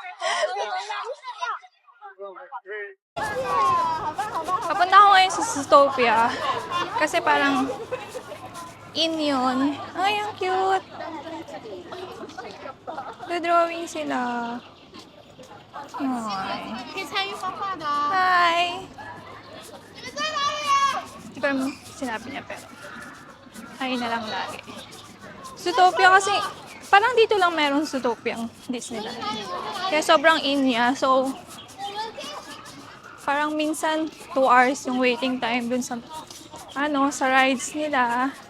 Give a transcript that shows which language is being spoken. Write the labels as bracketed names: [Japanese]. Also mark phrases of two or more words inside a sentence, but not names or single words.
[Filipino] Papunta ako ngayon sa Zootopia. Kasi parang in yun. Ay, ang cute. Drawing sila. Ay. [Chinese] 可以参与画画的。 [English] Hi! [Filipino] Hindi ko naman sinabi niya pero hi na lang lagi. Zootopia kasi parang dito lang meron Zootopia ang Disneyland. Kaya sobrang in niya. So, parang minsan 2 hours yung [English] waiting time [Filipino] dun sa sa rides nila.